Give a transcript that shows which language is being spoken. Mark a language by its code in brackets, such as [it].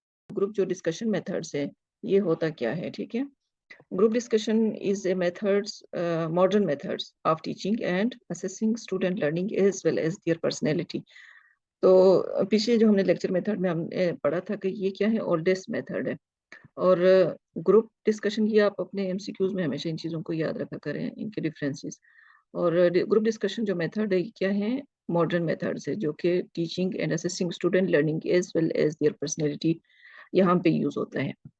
[ur] Group جو discussion methods ہے یہ ہوتا کیا ہے. ٹھیک ہے. [en] Group discussion is a modern methods of teaching and assessing student learning as well as their personality. [ur] تو پیچھے جو ہم نے لیکچر میتھڈ میں ہم نے پڑھا تھا کہ یہ کیا ہے, اولڈسٹ میتھڈ ہے. اور گروپ ڈسکشن کی آپ اپنے ایم سی کیوز میں ہمیشہ ان چیزوں کو یاد رکھا کریں, ان کے ڈفرینسز. اور گروپ ڈسکشن جو میتھڈ ہے کیا ہے, ماڈرن میتھڈس ہے جو کہ [en] teaching and assessing student learning as well as their personality [ur] یہاں پہ یوز ہوتا ہے.